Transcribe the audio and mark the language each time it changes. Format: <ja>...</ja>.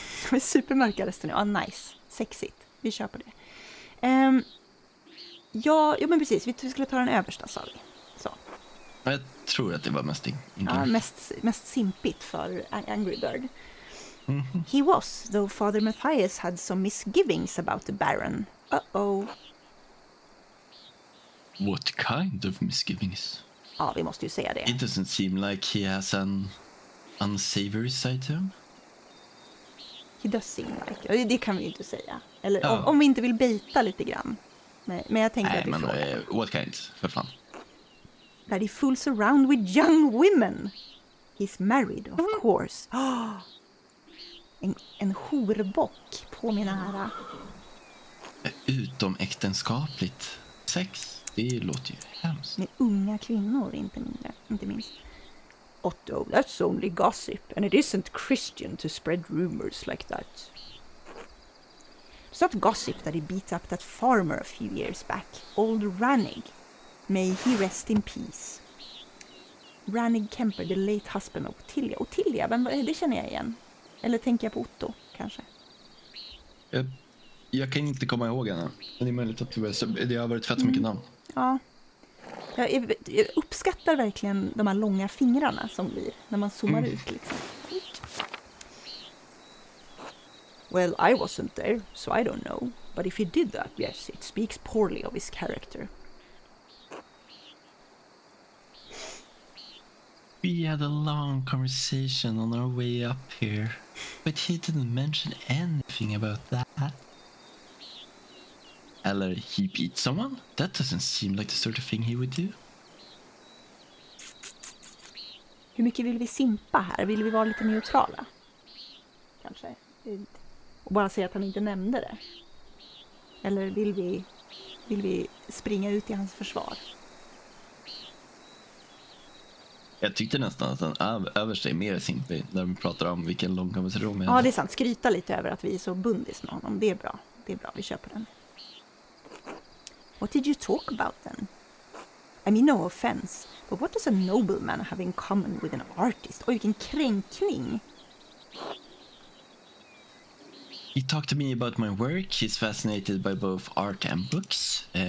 <sv>Det är supermörka röster nu. Nice. Sexigt. Vi kör på det. Ja, men precis. Vi skulle ta den översta, sa vi. Så. Jag tror att det var mest Ja, mest simpigt för Angry Bird.</sv> <en>He was, though Father Matthias had some misgivings about the Baron. Uh-oh. What kind of misgivings?</en> <sv>Ja, vi måste ju säga det.</sv> <en>It doesn't seem like he has an unsavory side to him. He does seem like.</en> <sv>Ja, det kan vi ju inte säga. Eller om vi inte vill bejta lite grann. Men jag tänker att vi frågar.</sv> <en>What kind?</en> <sv>För fan.</sv> <en>That he fools around with young women. He's married, of course.</en> <sv>En horbock på min ära. Utomäktenskapligt sex. Det låter ju hemskt. Med unga kvinnor, inte minst.</sv> <en>Otto, that's only gossip, and it isn't Christian to spread rumors like that. It's not gossip that he beat up that farmer a few years back, old Rannig. May he rest in peace. Rannig Kemper, the late husband of Ottilia.</en> <sv>Ottilia, det känner jag igen. Eller tänker jag på Otto, kanske? Jag kan inte komma ihåg henne. Men det är möjligt att det har varit fett mycket namn. Ja. Jag uppskattar verkligen de här långa fingrarna som blir när man zoomar ut. Liksom.</sv> <en>Well, I wasn't there, so I don't know. But if he did that, yes, it speaks poorly of his character. We had a long conversation on our way up here, but he didn't mention anything about that. Eller he beat someone? That doesn't seem like the sort of thing he would do.</en> <sv>Hur mycket vill vi simpa här? Vill vi vara lite neutrala? Kanske. Och bara säga att han inte nämnde det. Eller vill vi springa ut i hans försvar? Jag tyckte nästan att den översta är mer simpig när de pratar om vilken lång konversation vi hade. Ja, det är sant. Skryta lite över att vi är så bundis med honom. Det är bra. Vi köper den.</sv> <en>What did you talk about then? I mean, no offense, but what does a nobleman have in common with an artist?</en> <sv>Oj, vilken kränkning.</sv> <en>He talked to me about my work. He's fascinated by both art and books.</en>